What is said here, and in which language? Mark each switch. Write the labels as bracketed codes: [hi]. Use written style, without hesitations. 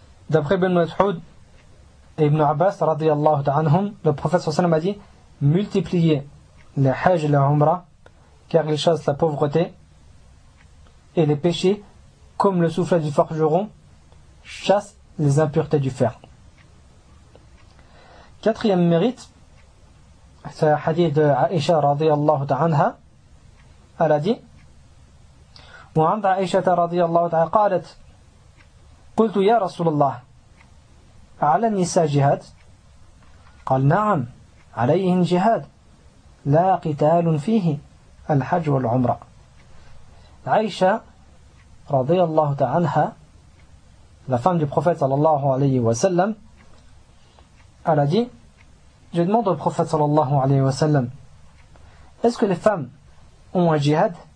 [fr] D'après Ibn Mas'ud et Ibn Abbas, radiyallahu ta'anhum, le prophète sallam a dit multipliez les hajj et les umra, car ils chassent la pauvreté et les péchés comme le soufflet du forgeron chasse les impuretés du fer. Quatrième mérite, c'est un hadith de Aïcha, radiyallahu ta'anha. Elle a dit [ar] وعند عائشة رضي الله تعالى قالت قلت يا رسول الله على النساء جهاد قال نعم عليهن جهاد لا قتال فيه الحج والعمرة. [fr] عائشة رضي الله تعالى عنها la femme du prophète sallallahu alayhi wa sallam elle a dit je demande au prophète sallallahu alayhi wa sallam est-ce que les femmes ont un jihad?